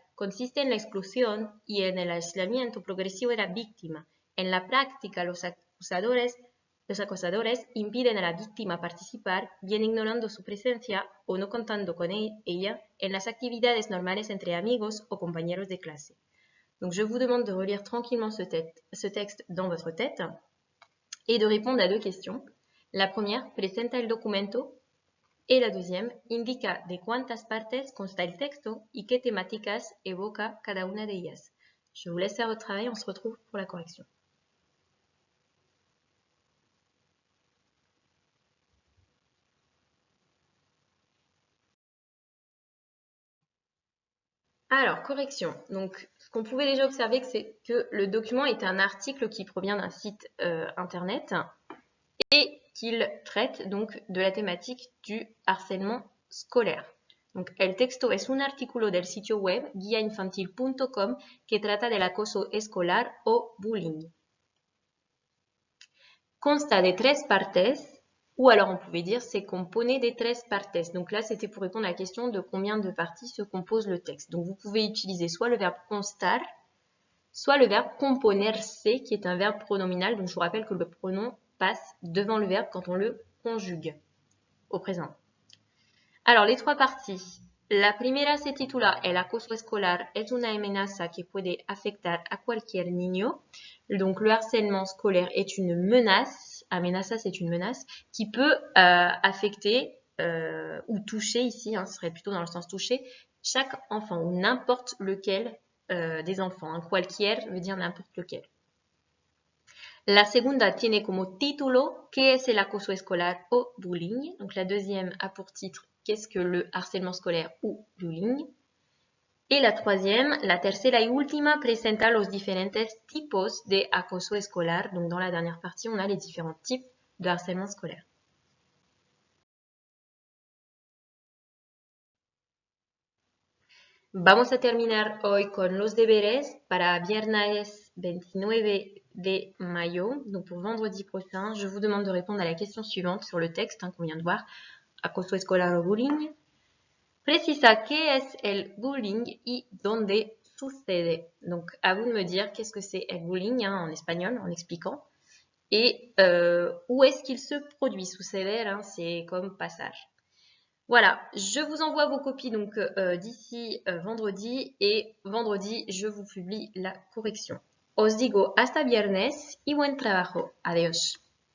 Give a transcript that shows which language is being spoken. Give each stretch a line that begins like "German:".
Spanish: Consiste en la exclusión y en el aislamiento progresivo de la víctima. En la práctica, los acosadores impiden a la víctima participar, bien ignorando su presencia o no contando con ella en las actividades normales entre amigos o compañeros de clase.
French: Donc je vous demande de relire tranquillement ce texte dans votre tête et de répondre à deux questions. La première,
Spanish: presenta el documento.
French: Et la deuxième,
Spanish: indica de cuántas partes consta el texto y qué temáticas evoca cada una de ellas.
French: Je vous laisse faire votre travail, on se retrouve pour la correction. Alors, correction. Donc, ce qu'on pouvait déjà observer, c'est que le document est un article qui provient d'un site internet et qu'il traite donc de la thématique du harcèlement scolaire.
Spanish: Donc, el texto es un artículo del sitio web guiainfantil.com que trata del acoso escolar o bullying. Consta de 3 partes,
French: ou alors on pouvait dire c'est
Spanish: compone de 3 partes.
French: Donc là, c'était pour répondre à la question de combien de parties se compose le texte. Donc vous pouvez utiliser soit le verbe constar, soit le verbe componerse, qui est un verbe pronominal. Donc je vous rappelle que le pronom passe devant le verbe quand on le conjugue au présent. Alors les 3 parties.
Spanish: La primera se titula El acoso escolar es una amenaza que puede afectar a cualquier niño.
French: Donc, le harcèlement scolaire est une menace. Amenaza, c'est une menace qui peut affecter ou toucher ici, ce serait plutôt dans le sens toucher, chaque enfant ou n'importe lequel des enfants. Cualquier veut dire n'importe lequel.
Spanish: La segunda tiene como título ¿Qué es el acoso escolar o bullying?
French: Donc la deuxième a pour titre Qu'est-ce que le harcèlement scolaire ou bullying? Et la troisième,
Spanish: la tercera y última, presenta los diferentes tipos de acoso escolar.
French: Donc dans la dernière partie, on a les différents types de harcèlement scolaire.
Spanish: Vamos a terminar hoy con los deberes para viernes 29 de mayo.
French: Donc pour vendredi prochain, je vous demande de répondre à la question suivante sur le texte qu'on vient de voir.
Spanish: Acoso escolar o bullying. Precisa qué es el bullying y dónde sucede.
French: Donc à vous de me dire qu'est-ce que c'est el bullying en espagnol, en expliquant. Et où est-ce qu'il se produit. Suceder, c'est comme passage. Voilà, je vous envoie vos copies donc d'ici vendredi et vendredi, je vous publie la correction.
Spanish: Os digo hasta viernes y buen trabajo. Adiós.